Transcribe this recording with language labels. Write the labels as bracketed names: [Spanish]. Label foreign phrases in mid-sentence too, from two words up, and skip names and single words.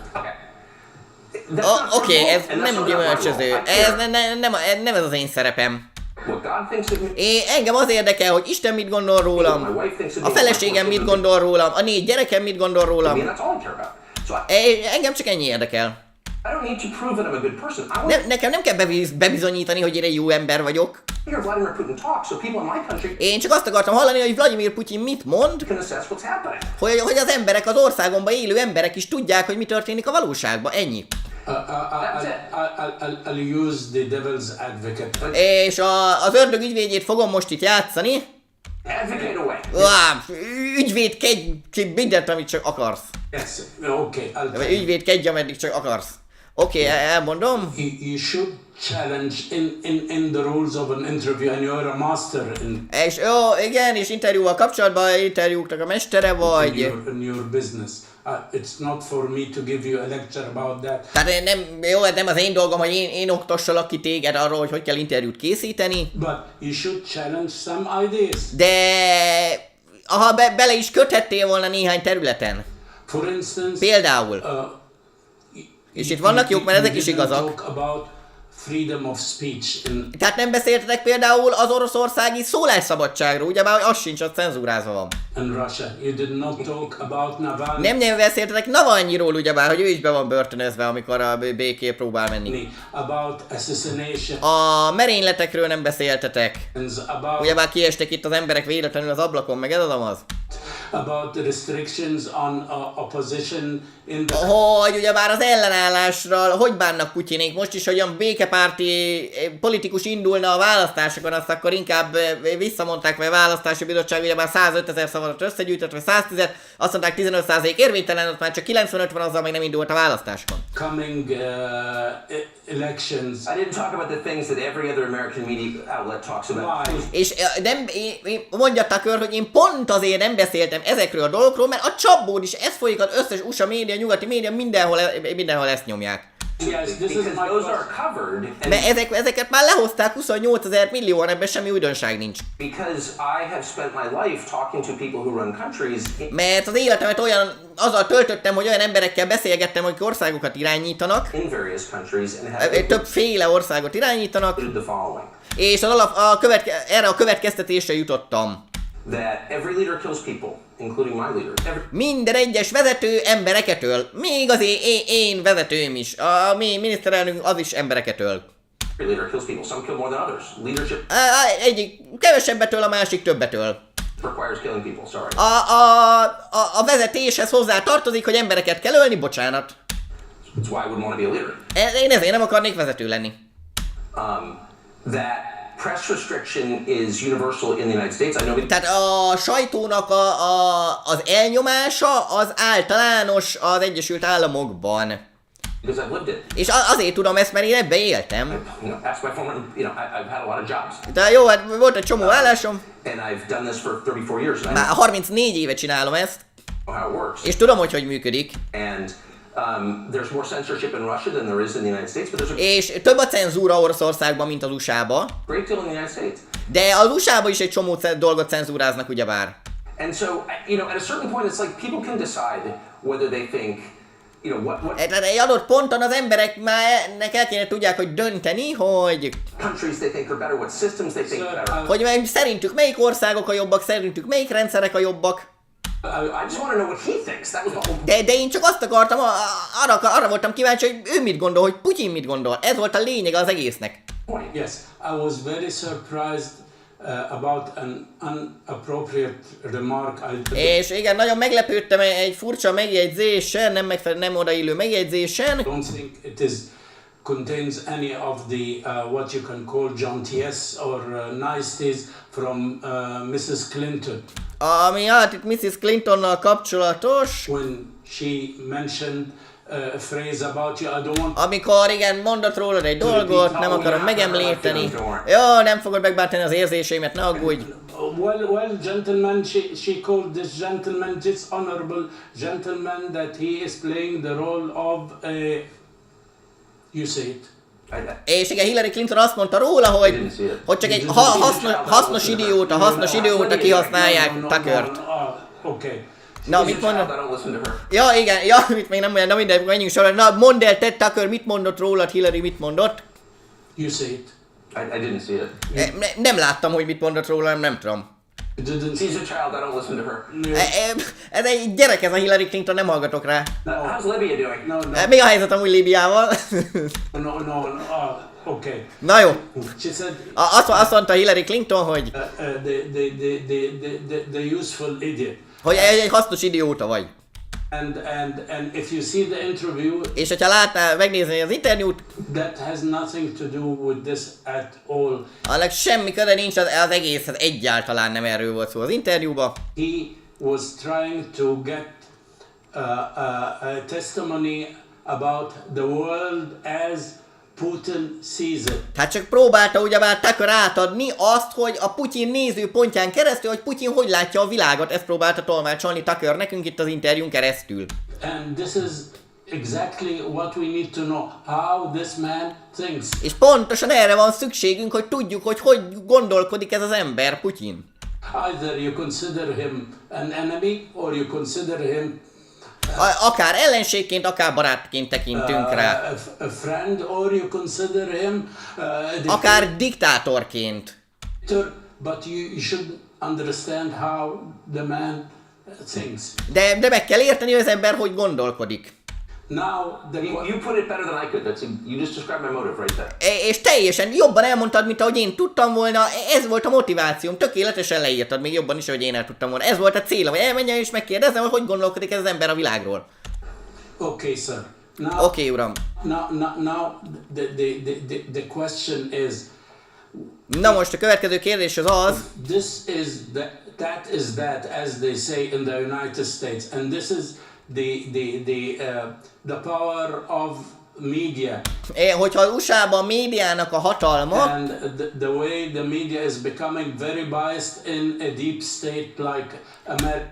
[English] Okay. That's not [Hungarian] Oké, [English] my [Hungarian] ez [English] role, and that's [Hungarian] nem [English] not my [Hungarian] gyümölcsöző. [English] role. I [Hungarian] Ez [English] care [Hungarian] nem ez az én szerepem. [English] what God thinks of me. [Hungarian] Engem az érdekel, hogy Isten mit gondol rólam, [English] My wife thinks of [Hungarian] a [English] me. [Hungarian] feleségem mit gondol rólam, a 4 gyerekem mit gondol [English] I mean, [Hungarian] rólam. [English] that's all I care about. So [Hungarian] Engem csak ennyi érdekel. [English] I don't need to prove that I'm a good person. I want [Hungarian] Nekem nem kell bebizonyítani, hogy én egy jó ember vagyok. [English] to hear Vladimir Putin talk so people in my country [Hungarian] Én csak azt akartam hallani, hogy Vladimir Putyin mit mond, [English] can assess what's happening. [Hungarian] hogy az emberek, az országomban élő emberek is tudják, hogy mi történik a valóságban. Ennyi. [English] I'll use the devil's advocate. [Hungarian] És az ördög ügyvédjét fogom most itt játszani. [English] Advocate away. [Hungarian] Ügyvédkedj mindent, amit csak akarsz. [English] Yes, okay, I'll [Hungarian] Vagy ügyvédkedj, ameddig csak akarsz. Oké, elmondom. [English] You should challenge in the rules of an interview, and you're a master [Hungarian] És jó, igen, és interjúval kapcsolatban, interjúknak a mestere vagy. [English] in your business. It's not for me to give you a lecture about that. [Hungarian] Tehát nem az én dolgom, hogy én oktassalak ki téged arról, hogy kell interjút készíteni. [English] But you should challenge some ideas. [Hungarian] De ha bele is köthettél volna néhány területen. [English] For instance, [Hungarian] Például. És itt vannak jók, mert ezek is [English] you didn't [Hungarian] igazak. [English] talk about freedom of speech in [Hungarian] Tehát nem beszéltetek például az oroszországi szólásszabadságról, ugye már az sincs, az cenzúrázva van. [English] Russia. You did not talk about Navalny. [Hungarian] Nem beszéltetek Navalnyiról, ugyebár, hogy ő is be van börtönözve, amikor a béké próbál menni. [English] About assassination. [Hungarian] A merényletekről nem beszéltetek. [English] About [Hungarian] Ugyebár kiestek itt az emberek véletlenül az ablakon, meg ez az amaz. [English] about the restrictions on opposition in the [Hungarian] Hogy ugyebár az ellenállásról, hogy bánnak Putyinék most is, hogy olyan békepárti politikus indulna a választásokon, azt akkor inkább visszamondták, vagy a választási bizottság ugyebár 105 000 szavazat összegyűjtött, vagy 110, azt mondták 15% érvénytelen, ott már csak 95 van, azzal még nem indult a választáson. [English] coming elections. I didn't talk about the things that every other American media outlet talks about. Why? [Hungarian] És mondja Tucker, hogy én pont azért nem beszéltem ezekről a dolgokról, mert a csapból is ez folyik, az összes USA média, nyugati média, mindenhol ezt nyomják. [English] Yes, this is Because my those are question. covered, and [Hungarian] Mert ezeket már lehozták 28 000 millióan, ebben semmi újdonság nincs. [English] because I have spent my life talking to people who run countries [Hungarian] Mert az életemet azzal töltöttem, hogy olyan emberekkel beszélgettem, akik országokat irányítanak, [English] in various countries and have [Hungarian] többféle országot irányítanak, [English] concluded the following: [Hungarian] és erre a következtetésre jutottam. [English] that every leader kills people, including my leader. [Hungarian] Minden egyes vezető embereket öl. Még az én vezetőm is. A mi miniszterelnök az is embereket öl. [English] Every leader kills people. Some kill more than others. Leadership [Hungarian] Egyik kevesebbet öl, a másik többet öl. [English] requires killing people. Sorry. [Hungarian] A vezetéshez hozzá tartozik, hogy embereket kell ölni, bocsánat. [English] That's why I wouldn't want to be a leader. [Hungarian] Én ezért nem akarnék vezető lenni. [English] That Press restriction is universal in the United States. I know. [Hungarian] Tehát a sajtónak az elnyomása az általános az Egyesült Államokban. [English] Because I've lived it. [Hungarian] És azért tudom ezt, mert én ebbe éltem. [English] Ask my former, I've had a lot of jobs. [Hungarian] De jó, hát volt egy csomó állásom. [English] And I've done this for 34 years. [Hungarian] Már 34 éve csinálom ezt. [English] How it works. [Hungarian] És tudom, hogy működik. [English] And there's more censorship in Russia than there is in the United States, but there's a [Hungarian] És több a cenzúra Oroszországban, mint az USA-ba. [English] great deal in the United States. [Hungarian] De az USA-ban is egy csomó dolgot cenzúráznak, ugyebár. [English] And so, at a certain point, it's like people can decide whether they think, what [Hungarian] Tehát egy adott ponton az emberek már el kéne tudják, hogy dönteni, hogy [English] countries they think are better, what systems they think are better. [Hungarian] hogy szerintük melyik országok a jobbak, szerintük melyik rendszerek a jobbak. [English] I just want to know what he thinks. That was the whole. [Hungarian] De én csak azt akartam, arra voltam kíváncsi, hogy ő mit gondol, hogy Putyin mit gondol. Ez volt a lényeg az egésznek. [English] point. Yes, I was very surprised about an inappropriate remark. [Hungarian] És igen, nagyon meglepődtem egy furcsa megjegyzésen, nem megfelelő, nem odaillő megjegyzésen. [English] I don't think it contains any of the what you can call jaunties or niceties from Mrs. Clinton. [Hungarian] Ami hát itt Mrs. Clintonnal kapcsolatos, [English] When she mentioned a phrase about you, I don't want. [Hungarian] amikor igen, mondott rólad egy dolgot, nem akarom megemlíteni. Jó, nem fogod megbántani az érzéseimet, ne aggódj. [English] Well, gentlemen, she called this gentleman, this honorable gentleman, that he is playing the role of a. You say it. [Hungarian] És igen, Hillary Clinton azt mondta róla, hogy csak egy hasznos idióta kihasználják Tuckert. [English] Okay. [Hungarian] Na, mit mondod? Ja, igen, ja, mit még nem mondja, na mindegy, menjünk sorra. Na, mondd el, te Tucker, mit mondott rólad, Hillary mit mondott? [English] You say it. I didn't see it. [Hungarian] Nem láttam, hogy mit mondott róla, nem tudom. [English] You didn't She's a child. I don't listen to her. [Hungarian] Ez egy gyerek, ez a Hillary Clinton, nem hallgatok rá. [English] How's Libya doing? No. [Hungarian] Mi a helyzet amúgy Líbiával? [English] No. Okay. [Hungarian] Na jó. [English] She said [Hungarian] Azt mondta Hillary Clinton, hogy [English] the useful idiot. [Hungarian] hogy egy hasznos idióta vagy. [English] And if you see the interview, [Hungarian] És hogyha megnézni az interjút, [English] that has nothing to do with this at all. [Hungarian] annak semmi köze nincs az egészhez, egyáltalán nem erről volt szó az interjúban. [English] He was trying to get a testimony about the world as Putin sees it. [Hungarian] Hát csak próbálta ugyebár Tucker átadni azt, hogy a Putyin nézőpontján keresztül, hogy Putyin hogy látja a világot, ezt próbálta tolmácsolni Tucker nekünk itt az interjún keresztül. [English] And this is exactly what we need to know, how this man thinks. [Hungarian] És pontosan erre van szükségünk, hogy tudjuk, hogy gondolkodik ez az ember, Putyin. [English] Either you consider him an enemy, or you consider him [Hungarian] Akár ellenségként, akár barátként tekintünk rá. [English] a friend, or you consider him [Hungarian] Akár diktátorként. [English] but you should understand how the man thinks. [Hungarian] De meg kell érteni, hogy az ember hogy gondolkodik. [English] Now, You put it better than I could. You just described my motive right there. [Hungarian] És teljesen jobban elmondtad, mint ahogy én tudtam volna, ez volt a motivációm, tökéletesen leírtad, még jobban is, ahogy én el tudtam volna. Ez volt a célom, hogy elmenjen és megkérdezem, hogy gondolkodik ez az ember a világról. [English] Okay, sir. Now, [Hungarian] Oké, uram. [English] Now the question is, [Hungarian] Na most a következő kérdés az, [English] that is that, as they say in the United States, and this is the power of media. [Hungarian] Hogyha az USA-ban a médiának a hatalma, [English] And the way the media is becoming very biased in a deep state like America.